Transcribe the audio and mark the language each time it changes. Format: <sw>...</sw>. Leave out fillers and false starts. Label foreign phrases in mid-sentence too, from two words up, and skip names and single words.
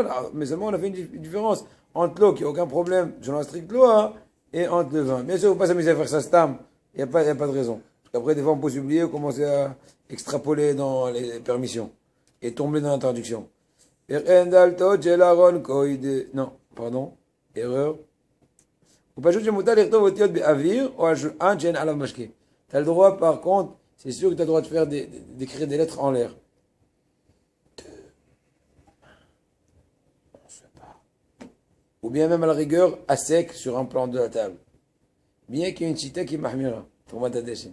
<fr>Mais seulement, on a fait une différence entre l'eau, qui n'a aucun problème, selon la stricte loi, et entre le vin. Bien sûr, il ne faut pas s'amuser à faire ça stam. Il n'y a pas de raison. Parce qu'après, des fois, on peut s'oublier, commencer à extrapoler dans les permissions. Et tomber dans l'introduction. Non, pardon. Erreur.</fr> <he>ופשוט שמותר לכתוב אותיות באוויר או על שולחן שאין עליו משקה.</he> <fr>Tu as le droit, par contre, c'est sûr que tu as le droit de faire d'écrire des lettres en l'air. Ou bien même à la rigueur, à sec sur un plan de la table. Bien qu'il y ait une chita qui est mahmira, pour Matadeshin.</fr>